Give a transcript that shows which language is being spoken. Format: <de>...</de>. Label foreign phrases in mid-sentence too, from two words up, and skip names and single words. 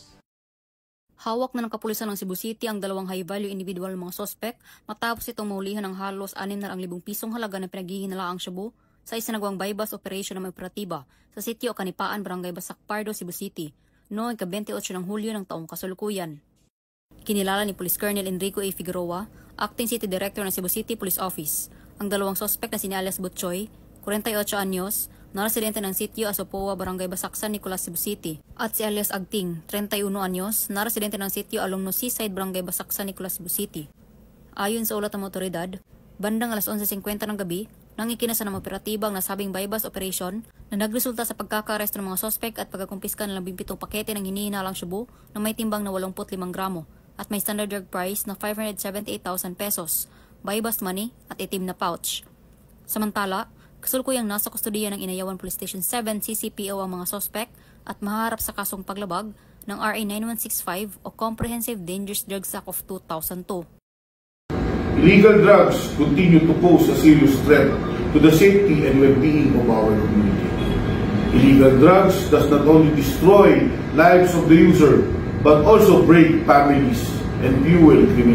<tl>Hawak na ng kapulisan ng Cebu City ang 2</tl> <en>high-value individual</en> <tl>mga sospek matapos itong maulihan ng halos 600,000 pisong halaga ng pinaghihinalaang shabu sa isinagawang</tl> <en>bypass operation</en> <tl>ng may operatiba sa sitio Kanipaan, Barangay Basak Pardo, Cebu City noong ika-28 ng Hulyo ng taong kasalukuyan. Kinilala ni Police Colonel Enrico A. Figueroa, Acting City Director ng Cebu City Police Office, ang 2 sospek na si alias Butchoy, 48 anyos, na residente ng sitio Asopoa, Barangay Basak, San Nicolas, Cebu City, at si alias Agting, 31 anyos, na residente ng sitio Alumno Seaside, Barangay Basak, San Nicolas, Cebu City. Ayon sa ulat ng otoridad, bandang alas 11:50 ng gabi, nang ikinasa ng operatiba ang nasabing</tl> <en>bypass operation</en> <tl>na nagresulta sa pagkakaresto ng mga sospek at pagkakumpiska ng 17 pakete ng hinihinalang shabu na may timbang na 85 gramo at may</tl> <en>standard drug price</en> <tl>na 578,000 pesos,</tl> <en>bypass money</en> <tl>at itim na pouch. Samantala, kasulukuyang nasa kustodiya ng Inayawan Police Station 7 CCPO ang mga sospek at maharap sa kasong paglabag ng RA 9165 o Comprehensive Dangerous Drugs Act of 2002.</tl> <en>Illegal drugs continue to pose a serious threat to the safety and well-being of our community. Illegal drugs does not only destroy lives of the user but also break families and fuel criminalities.</en>